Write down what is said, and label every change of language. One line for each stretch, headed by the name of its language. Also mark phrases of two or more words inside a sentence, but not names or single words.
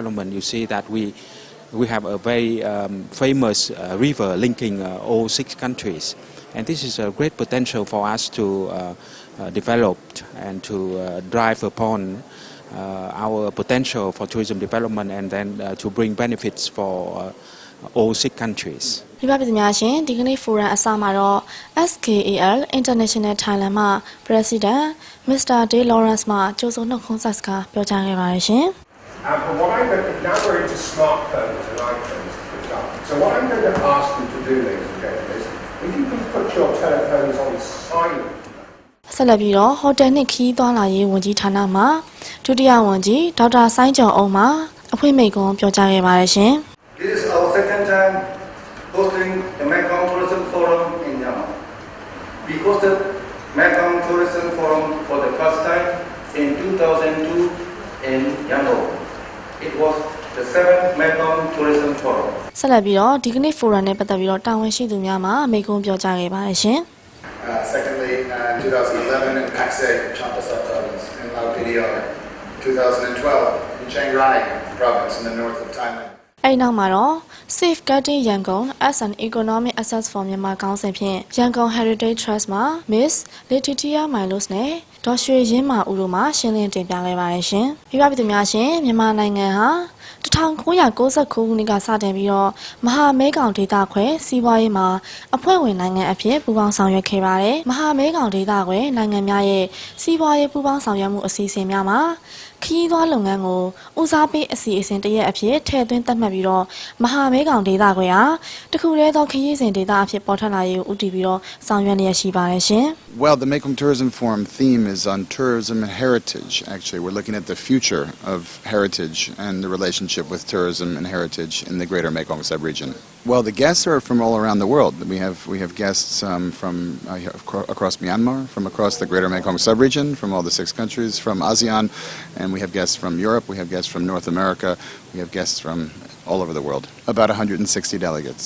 English: You see that we have a very famous river linking all 6 countries, and this is a great potential for us to develop and to drive upon our potential for tourism development, and then to bring benefits for all 6 countries.
Burmese: ပြပပြည်များရှင်ဒီကနေ့ forum အစမှာတော့ SKAL International Thailand မှ President Mr. Day Lawrence မှကြိုဆိုနှုတ်ခွန်းဆက်စကားပြောကြားခဲ့ပါတယ်ရှင်
English: But what I'm going to, now we're into smartphones and iPhones to pick up. So what I'm going to ask you to do, ladies and gentlemen, is if you can put your telephones on silent.
Burmese: ဆက်လက်ပြီးတော့ဟိုတယ်နှင့်ခီးသွားလာရေးဝန်ကြီးဌာနမှဒုတိယဝန်ကြီးဒေါက်တာဆိုင်းကျော်အောင်မှအဖွင့်မိန့်ခွန်းပြောကြားခဲ့ပါတယ်ရှင်
English: This is our second time hosting the Mekong Tourism Forum in Myanmar. We hosted Mekong Tourism Forum for the first time in 2002 in Yangon. It was the 7th Mekong Tourism Forum.
Burmese: ဆက်လက်ပြီးတော့ဒီကနေ့ forum နဲ့ပတ်သက်ပြီးတော့တာဝန်ရှိသူများမှမိန့်ခွန်းပြောကြားခဲ့ပါတယ်ရှင်
English: Secondly, in 2011 in Paksay, Champasak province, in Lao PDR. 2012 in Chiang Rai province in the north of Thailand.
Burmese: အဲ့နောက်မှာတော့ Safeguarding Yangon as an Economic Access for Myanmar ခေါင်းစဉ်ဖြင့် Yangon Heritage Trust မှာ Miss Letitia Milos နဲ့ဒေါ်ရွှေရင်းမာဦးတို့မှရှင်းလင်းတင်ပြခဲ့ ပါတယ်ရှင်။ပြပပြည်သူများရှင်မြန်မာနိုင်ငံဟာ1999ခုနှစ်ကစတင်ပြီးတော့မဟာမဲခေါင်ဒေသခွဲစီးပွားရေးမှာအဖွဲ့ဝင်နိုင်ငံအဖြစ်ပူးပေါင်းဆောင်ရွက်ခဲ့ပါတယ်။မဟာမဲခေါင်ဒေသခွဲနိုင်ငံများရဲ့စီးပွားရေးပူးပေါင်းဆောင်ရွက်မှုအစီအစဉ်များမှာခီးသွွားလုပ်ငန်းကိုဦးစားပေးအစီအစဉ်တရက်အဖြစ်ထည့်သွင်းသတ်မှတ်ပြီးတော့မဟာမဲခေါင်ဒေသခွဲဟာတခုတည်းသောခရီးစဉ်ဒေသအဖြစ်ပေါ်ထွက်လာရေးကိုဦးတည်ပြီးတော့ဆောင်ရွက်နေရရှိပါတယ်ရှင်။
English: Well, the Mekong Tourism Forum theme is on tourism and heritage. Actually, we're looking at the future of heritage and the relationship with tourism and heritage in the greater Mekong subregion. Well, the guests are from all around the world. We have guests from across Myanmar, from across the greater Mekong subregion, from all the 6 countries, from ASEAN, and we have guests from Europe, we have guests from North America, we have guests from all over the world, about 160 delegates.